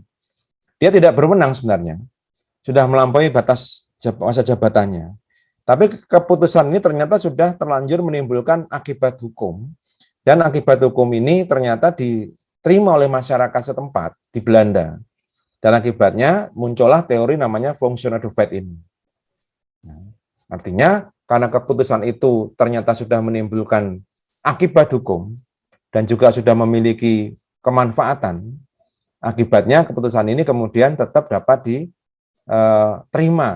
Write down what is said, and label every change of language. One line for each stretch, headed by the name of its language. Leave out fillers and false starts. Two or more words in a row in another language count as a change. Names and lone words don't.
Indonesian: Dia tidak berwenang sebenarnya, sudah melampaui batas masa jabatannya. Tapi keputusan ini ternyata sudah terlanjur menimbulkan akibat hukum, dan akibat hukum ini ternyata diterima oleh masyarakat setempat di Belanda. Dan akibatnya muncullah teori namanya
French: fonctionnaire de fait
Indonesian: ini. Artinya karena keputusan itu ternyata sudah menimbulkan akibat hukum dan juga sudah memiliki kemanfaatan, akibatnya keputusan ini kemudian tetap dapat diterima.